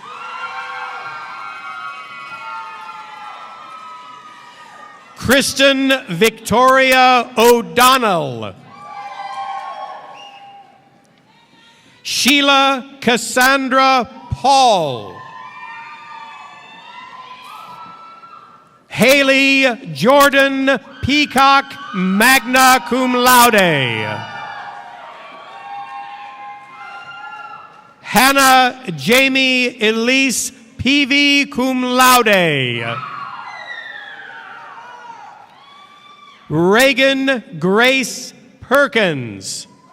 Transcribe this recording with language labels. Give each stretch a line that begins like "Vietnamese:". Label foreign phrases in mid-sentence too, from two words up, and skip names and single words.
English: Kristen Victoria O'Donnell. Sheila Cassandra Paul. Haley Jordan Peacock,
Latin: magna cum laude.
English: Hannah Jamie Elise Peavy,
Latin: cum laude.
English: Reagan Grace Perkins.